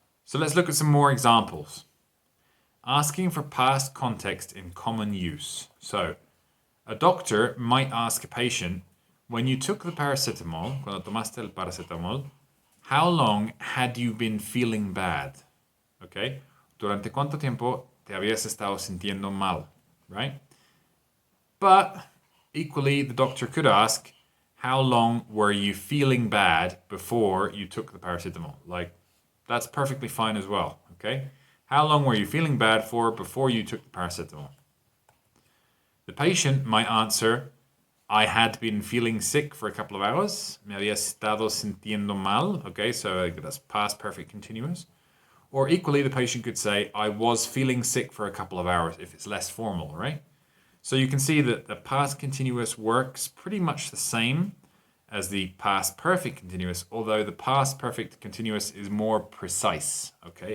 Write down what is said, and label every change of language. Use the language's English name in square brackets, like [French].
[English] So let's look at some more examples. Asking for past context in common use. So, a doctor might ask a patient, when you took the paracetamol, [Spanish] cuando tomaste el paracetamol, [English] how long had you been feeling bad? Okay? [Spanish] ¿Durante cuánto tiempo te habías estado sintiendo mal? [English] Right? But equally, the doctor could ask, how long were you feeling bad before you took the paracetamol? Like, that's perfectly fine as well, okay? How long were you feeling bad for before you took the paracetamol? The patient might answer, I had been feeling sick for a couple of hours. [Spanish] Me había estado sintiendo mal, okay? [English] So that's past perfect continuous. Or equally, the patient could say, I was feeling sick for a couple of hours, if it's less formal, right? So you can see that the past continuous works pretty much the same as the past perfect continuous, although the past perfect continuous is more precise, okay?